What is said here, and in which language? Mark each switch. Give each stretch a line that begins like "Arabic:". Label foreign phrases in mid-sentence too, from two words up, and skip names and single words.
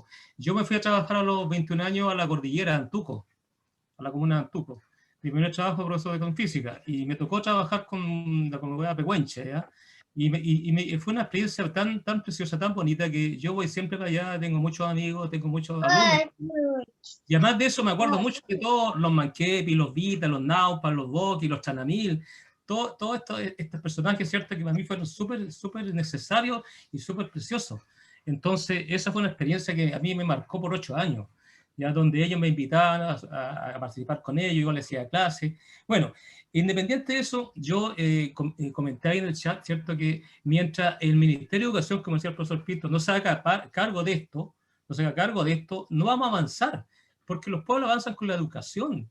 Spanish: Yo me fui a trabajar a los 21 años a la cordillera de Antuco, a la comuna de Antuco. Mi primer trabajo fue profesor de física y me tocó trabajar con la comunidad pehuenche, ¿ya? Fue una experiencia tan preciosa, tan bonita, que yo voy siempre para allá, tengo muchos amigos, tengo muchos alumnos. Y además de eso me acuerdo mucho de todos los Manquepi, los Vita, los Naupas, los Boki, los Chanamil, todos estos personajes, ¿cierto?, que para mí fueron súper necesarios y súper preciosos. Entonces, esa fue una experiencia que a mí me marcó por 8 años, ya donde ellos me invitaban a participar con ellos, yo les hacía clases. Bueno, independiente de eso, yo comenté ahí en el chat, ¿cierto?, que mientras el Ministerio de Educación, como decía el profesor Pinto, no se haga cargo de esto, no vamos a avanzar, porque los pueblos avanzan con la educación.